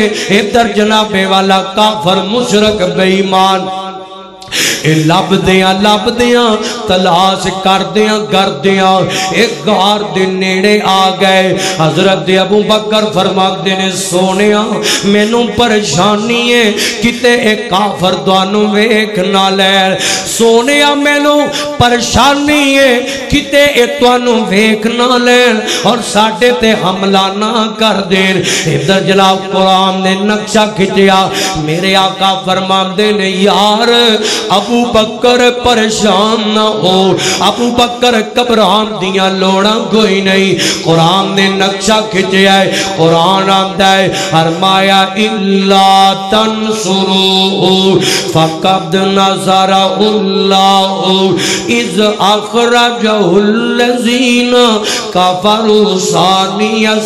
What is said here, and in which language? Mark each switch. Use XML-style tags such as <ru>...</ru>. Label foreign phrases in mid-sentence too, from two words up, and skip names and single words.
<pa>ادھر جناب والا کافر مشرک بے ایمان لب دیاں تلاش کر دیاں ایک غار دے نیڑے آ گئے. حضرت ابو بکر فرماتے نے سونیا مینوں پریشانی ہے کتے ایک کافر توانوں ویکھ نہ لے. سونیا مینوں پریشانی ہے کتے ایک توانوں ویکھ نہ لے اور ساڈے تے حملہ نہ کر دین. ادھر جناب قرآن نے نقشہ کھچیا. میرے آقا فرماتے نے یار ابو بکر پریشان نہ ہو ابو بکر گھبران دیاں لوڑاں کوئی نہیں. قرآن نے نقشہ کھچیا ہے. قرآن آندا ہے فرمایا</pa> <ar>الا تنصروا فقد نصرہ اللہ اذ اخرجہ الذین کفروا ثانی</ar>